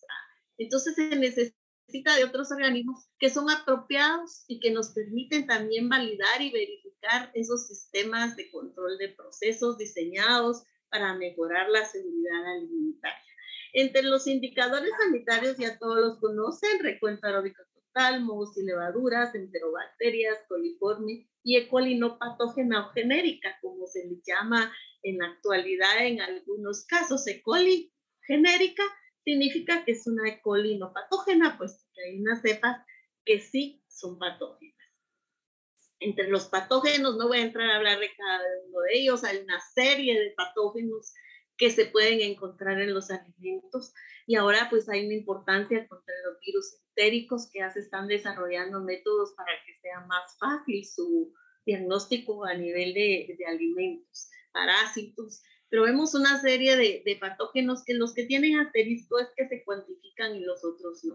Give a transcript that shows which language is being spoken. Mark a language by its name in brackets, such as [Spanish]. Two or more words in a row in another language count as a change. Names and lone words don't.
[Spanish] Entonces se necesita de otros organismos que son apropiados y que nos permiten también validar y verificar esos sistemas de control de procesos diseñados para mejorar la seguridad alimentaria. Entre los indicadores sanitarios ya todos los conocen: recuento aeróbico total, mohos y levaduras, enterobacterias, coliforme y E. coli no patógena o genérica, como se le llama en la actualidad en algunos casos. E. coli genérica significa que es una E. coli no patógena, pues que hay unas cepas que sí son patógenas. Entre los patógenos, no voy a entrar a hablar de cada uno de ellos, hay una serie de patógenos que se pueden encontrar en los alimentos, y ahora pues hay una importancia contra los virus entéricos, que ya se están desarrollando métodos para que sea más fácil su diagnóstico a nivel de alimentos, parásitos, pero vemos una serie de patógenos que los que tienen asterisco es que se cuantifican y los otros no.